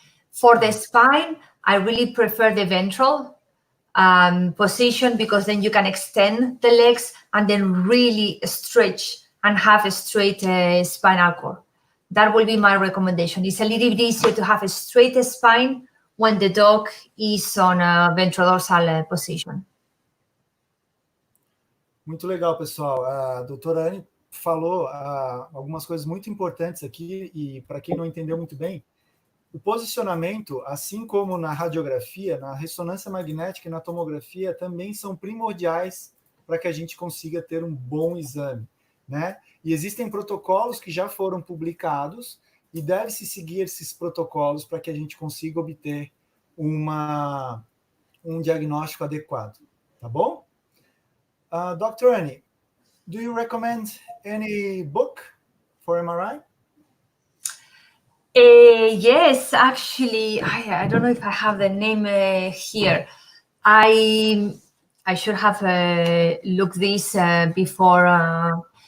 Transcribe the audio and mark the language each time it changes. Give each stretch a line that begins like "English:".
English: For the spine, I really prefer the ventral position, because then you can extend the legs and then really stretch and have a straight spinal cord. That will be my recommendation. It's a little bit easier to have a straight spine when the dog is on a ventrodorsal position.
Portuguese: Muito legal, pessoal. A doutora Anne falou algumas coisas muito importantes aqui, e para quem não entendeu muito bem, o posicionamento, assim como na radiografia, na ressonância magnética e na tomografia, também são primordiais para que a gente consiga ter um bom exame, né? E existem protocolos que já foram publicados e deve-se seguir esses protocolos para que a gente consiga obter um diagnóstico adequado, tá bom?
English: Dr. Annie, do you recommend any book for MRI? Yes, actually, I don't know if I have the name here. I should have looked this before.